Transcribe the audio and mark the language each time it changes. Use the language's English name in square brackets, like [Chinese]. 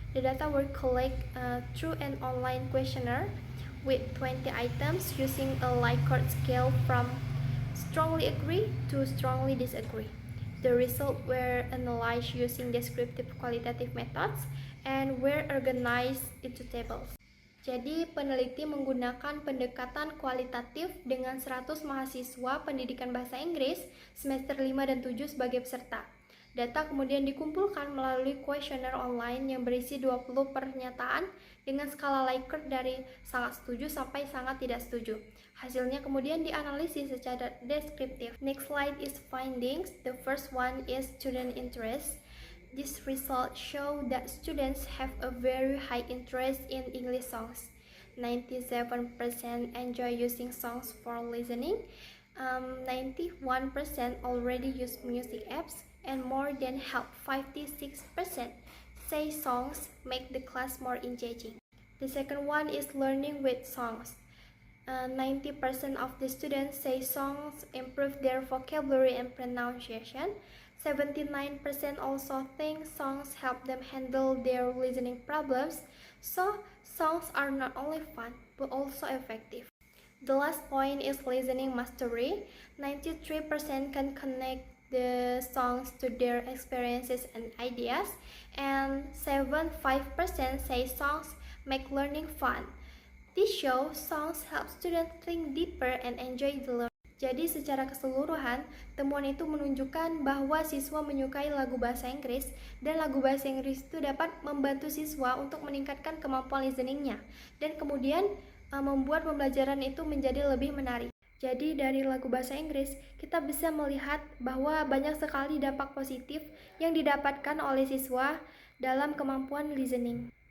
[English] The data were collected through an online questionnaire with 20 items using a Likert scale from strongly agree to strongly disagree. The results were analyzed using descriptive qualitative methods and were organized into tables. [Indonesian] Jadi peneliti menggunakan pendekatan kualitatif dengan 100 mahasiswa pendidikan bahasa Inggris semester 5 dan 7 sebagai peserta. Data kemudian dikumpulkan melalui kuesioner online yang berisi 20 pernyataan dengan skala Likert dari sangat setuju sampai sangat tidak setuju. Hasilnya kemudian dianalisis secara deskriptif. [English] Next slide is findings. The first one is student interest. These results show that students have a very high interest in English songs. 97% enjoy using songs for listening. 91% already use music apps, and more than half, 56%, say songs make the class more engaging. The second one is learning with songs. 90% of the students say songs improve their vocabulary and pronunciation. 79% also think songs help them handle their listening problems. So, songs are not only fun, but also effective. The last point is listening mastery. 93% can connect the songs to their experiences and ideas, and 75% say songs make learning fun. This shows songs help students think deeper and enjoy the learning. [Indonesian] Jadi secara keseluruhan, temuan itu menunjukkan bahwa siswa menyukai lagu bahasa Inggris dan lagu bahasa Inggris itu dapat membantu siswa untuk meningkatkan kemampuan listeningnya dan kemudian membuat pembelajaran itu menjadi lebih menarik. Jadi dari lagu bahasa Inggris, kita bisa melihat bahwa banyak sekali dampak positif yang didapatkan oleh siswa dalam kemampuan listening.